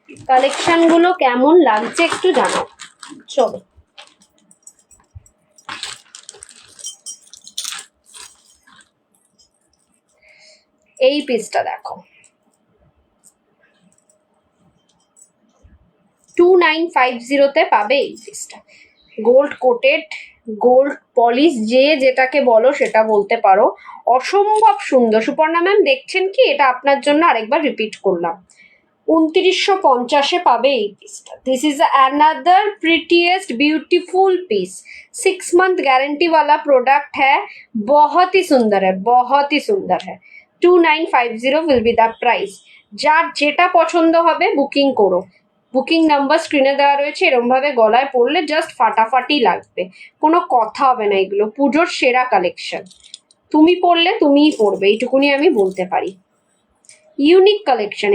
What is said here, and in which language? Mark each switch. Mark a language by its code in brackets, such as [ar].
[bn] Collection গুলো কেমন লাগছে একটু জানাও। চলো, এই পিসটা দেখো, 2950-তে পাবে এই পিসটা। গোল্ড কোটেড, গোল্ড পলিশ, যে যেটাকে বলো সেটা বলতে পারো, অসম্ভব সুন্দর। সুপর্ণা ম্যাম দেখছেন কি? এটা আপনার জন্য আরেকবার রিপিট করলাম, 2950-এ পাবে এই পিসটা। [en] This is another prettiest beautiful piece. [hi] 6 month guarantee वाला प्रोडक्ट है, बहुत ही सुंदर है, बहुत ही सुंदर है। [en] 2950 will be the price. [bn] যার যেটা পছন্দ হবে বুকিং করো, বুকিং নাম্বার স্ক্রিনে দেওয়া রয়েছে। এরকম ভাবে গলায় পরলে জাস্ট ফাটাফাটি লাগবে, কোনো কথা হবে না। এগুলো পুজোর সেরা কালেকশন, তুমি পরলে তুমিই পরবে, এইটুকুনি আমি বলতে পারি। Unique collection.